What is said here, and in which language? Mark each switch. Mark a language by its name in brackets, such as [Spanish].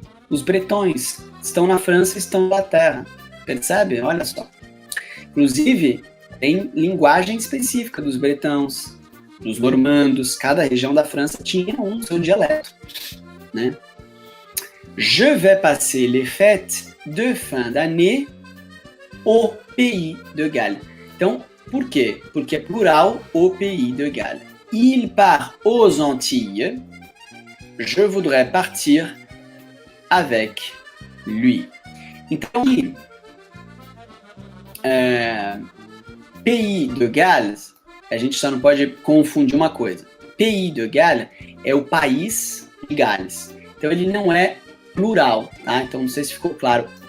[Portuguese] Os bretões estão na França e estão na Inglaterra. Percebe? Olha só. Inclusive, tem linguagem específica dos bretãos, dos normandos. Cada região da França tinha seu dialeto, né? [French] Je vais passer les fêtes de fin d'année au Pays de Galles. [Portuguese] Então, por quê? Porque é plural, [French] au Pays de Galles. Il part aux Antilles. Je voudrais partir avec lui. [Portuguese] Então, Pays de Galles, a gente só não pode confundir uma coisa. Pays de Galles é o país de Gales. Então, ele não é plural, tá? Então, não sei se ficou claro.